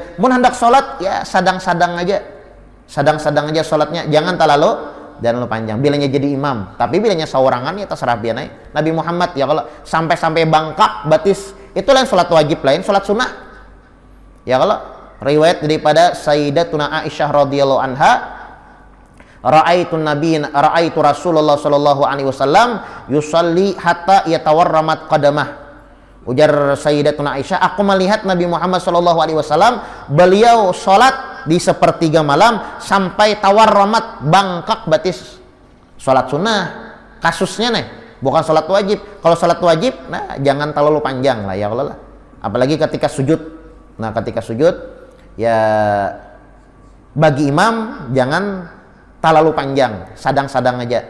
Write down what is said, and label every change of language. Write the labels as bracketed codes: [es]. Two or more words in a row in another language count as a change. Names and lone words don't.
[bjn] Mun hendak sholat, ya sadang-sadang aja. Sadang-sadang aja sholatnya. [id] Jangan terlalu panjang. [bjn] Bilanya jadi imam. Tapi bilanya seorangan, ya terserah biar naik. Nabi Muhammad, ya kalau sampai bangkak, batis. [id] Itu lain sholat wajib lain, sholat sunnah. Ya kalau riwayat daripada [ar] سيدتنا عائشة رضي الله عنها، رأيت رسول الله صلى الله عليه وسلم يصلي حتى تتورم قدماه. [id] Ujar Sayyidatuna Aisyah, aku melihat Nabi Muhammad [ar] صلى الله عليه وسلم [id] beliau sholat di sepertiga malam sampai tawarramat bangkak batis. Sholat sunnah kasusnya nih, bukan sholat wajib. Kalau sholat wajib, nah jangan terlalu panjang lah ya Allah lah. Apalagi ketika sujud. [bjn] Nah ketika sujud, ya bagi imam jangan terlalu panjang, sadang-sadang aja.